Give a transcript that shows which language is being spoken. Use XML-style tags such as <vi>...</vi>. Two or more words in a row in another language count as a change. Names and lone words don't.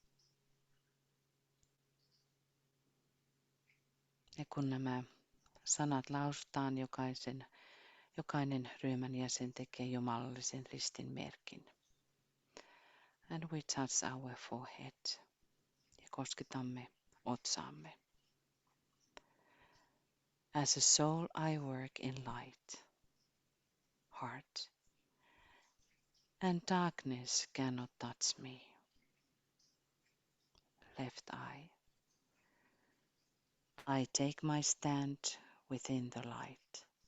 <fi>Ja kun nämä sanat lausutaan, jokainen ryhmän jäsen tekee jumalallisen ristin merkin.</fi> <en>And we touch our forehead.</en> <fi>Ja kosketamme otsaamme.</fi> <en>As a soul I work in light, heart, and darkness cannot touch me. Left eye. I take my stand within the light.</en>